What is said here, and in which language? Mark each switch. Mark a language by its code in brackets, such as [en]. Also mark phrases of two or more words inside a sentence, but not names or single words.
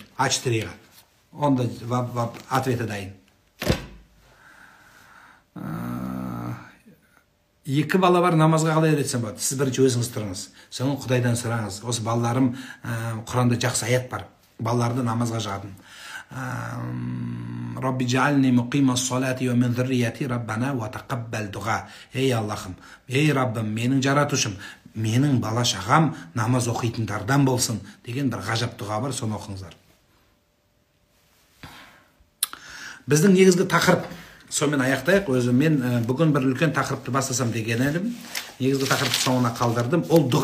[kk] А4-ға. Онда ответі дайын. Екі бала бар, намазға қалай үйретсем болады. Сіз бірінші өзіңіз тұрыңыз. Соңын Құдайдан сұраңыз. Осы балаларым, Құранда жақсы аят бар. Балаларды намазға жағадым. [ar] رب اجعلني مقيم الصلاة ومن ذريتي ربنا وتقبل دعاء. [kk] Ey Allah'ım, ey Rabbim, менің жаратушым, менің бала шағам намаз оқитындардан болсын деген бір ғажап дұға бар, соны оқыңыздар. Біздің негізгі тақырып, сонымен аяқтайық. Өзі мен бүгін бір үлкен тақырыпты бастасам деген едім. Негізгі тақырыпты соңына қалдырдым.